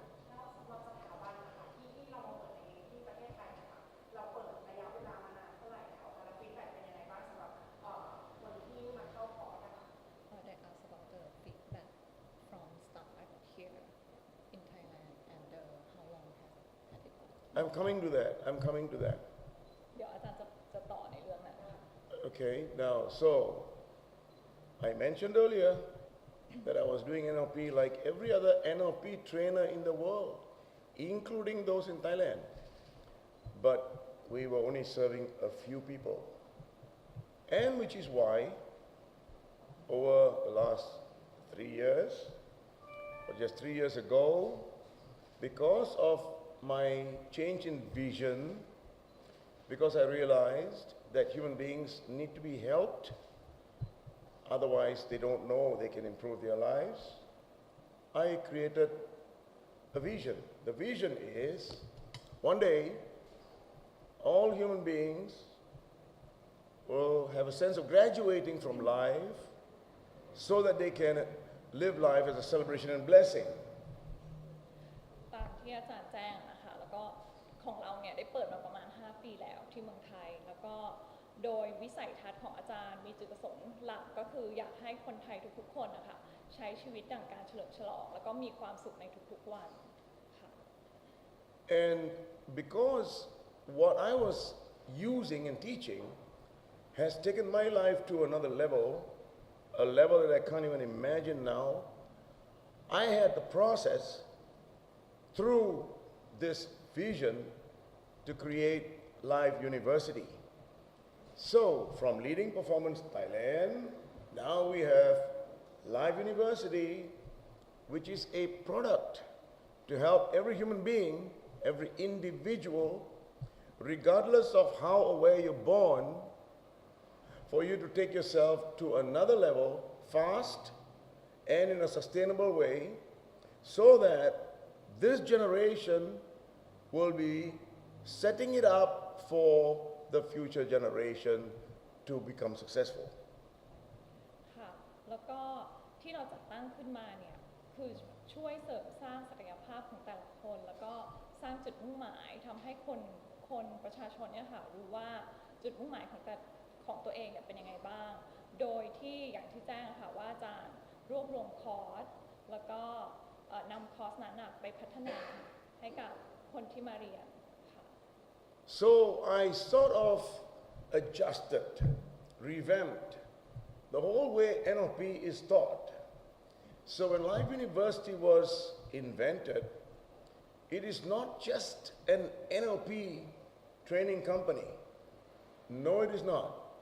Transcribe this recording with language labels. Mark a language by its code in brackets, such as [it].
[th] แล้วสำหรับสถาบันนะคะที่เรามาเปิดในที่ประเทศไทยนะคะเราเปิดระยะเวลามานานเท่าไหร่แล้วคะแล้วฟีดแบ็กเป็นยังไงบ้างสำหรับคนที่มาเข้าคอร์สนะคะ [en] They ask about the feedback from staff here in Thailand and how long had it been? I'm coming to that. I'm coming to that. [th] เดี๋ยวอาจารย์จะต่อในเรื่องนั้นค่ะ [en] Okay, now, so I mentioned earlier that I was doing NLP like every other NLP trainer in the world, including those in Thailand. But we were only serving a few people. And which is why, over the last 3 years, or just 3 years ago, because of my change in vision, because I realized that human beings need to be helped, otherwise they don't know they can improve their lives, I created a vision. The vision is, one day, all human beings will have a sense of graduating from life so that they can live life as a celebration and blessing. [th] ตามที่อาจารย์แจ้งนะคะแล้วก็ของเราเนี่ยได้เปิดมาประมาณ5 ปีแล้วที่เมืองไทยแล้วก็โดยวิสัยทัศน์ของอาจารย์มีจุดประสงค์หลักก็คืออยากให้คนไทยทุกๆคนนะคะใช้ชีวิตดั่งการเฉลิมฉลองแล้วก็มีความสุขในทุกๆวันค่ะ [en] And because what I was using and teaching has taken my life to another level, a level that I can't even imagine now, I had the process through this vision to create Live University. So from Leading Performance Thailand, now we have Live University, which is a product to help every human being, every individual, regardless of how or where you're born, for you to take yourself to another level fast and in a sustainable way, so that this generation will be setting it up for the future generation to become successful. [th] ค่ะแล้วก็ที่เราจัดตั้งขึ้นมาเนี่ยคือช่วยเสริมสร้างศักยภาพของแต่ละคนแล้วก็สร้างจุดมุ่งหมายทำให้คนประชาชนเนี่ยค่ะรู้ว่า จุดมุ่งหมายของตัวเองเนี่ยเป็นยังไงบ้าง โดยที่อย่างที่แจ้งค่ะว่าอาจารย์รวบรวมคอร์สแล้วก็นำคอร์สนั้นไปพัฒนาให้กับคนที่มาเรียนค่ะ [en] So I sort of adjusted, revamped the whole way NLP is taught. So when Life University was invented, it is not just an NLP training company. No, it is not.